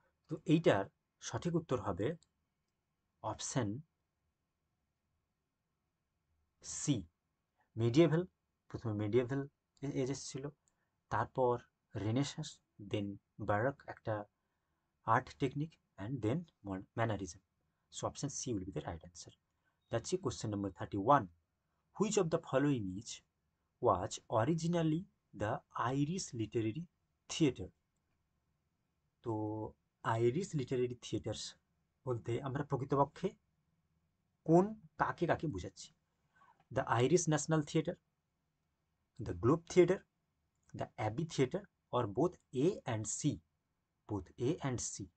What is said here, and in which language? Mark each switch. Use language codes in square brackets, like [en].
[bn] তো এইটার সঠিক উত্তর হবে অপশন সি, মেডিয়েভাল। প্রথমে মেডিয়েভাল এজ এসেছিল, তারপর রেনেসাঁস, দেন বারক একটা art technique, and then mannerism. [en] So option C will be the right answer. That's it. Question number 31. Which of the following is was originally the Irish Literary Theatre? [bn] তো Irish literary theatres বলতে আমরা প্রকৃতপক্ষে কাকে বোঝাচ্ছি? [en] The Irish national theatre, the globe theatre, the Abbey theatre, or both A and C? Both A and C.